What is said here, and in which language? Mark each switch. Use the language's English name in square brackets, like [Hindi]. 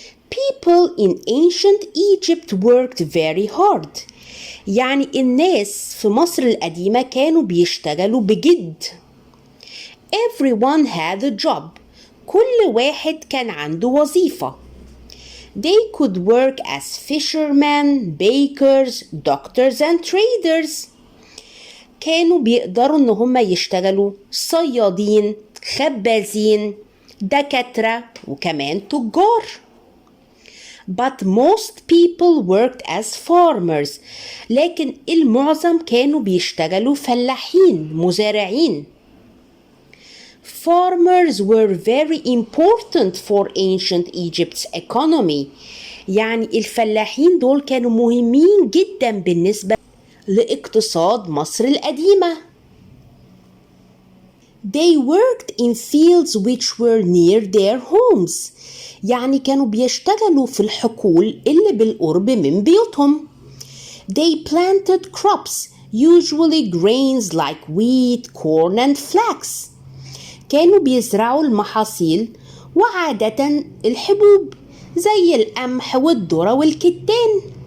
[English] people in ancient Egypt worked very hard [Arabic] يعني الناس في مصر القديمة كانوا بيشتغلوا بجد. [English] everyone had a job [Arabic] كل واحد كان عنده وظيفة. [English] they could work as fishermen, bakers, doctors and traders. [Arabic] كانوا بيقدروا ان هم يشتغلوا صيادين، خبازين، دكاترة وكمان تجار. [English] but most people worked as farmers [Arabic] لكن المعظم كانوا بيشتغلوا فلاحين، مزارعين. [English] farmers were very important for ancient Egypt's economy [Arabic] يعني الفلاحين دول كانوا مهمين جدا بالنسبة لاقتصاد مصر القديمة. [English] they worked in fields which were near their homes [Arabic] يعني كانوا بيشتغلوا في الحقول اللي بالقرب من بيوتهم. [English] they planted crops usually grains like wheat, corn and flax [Arabic] كانوا بيزرعوا المحاصيل وعادة الحبوب زي القمح والذرة والكتان.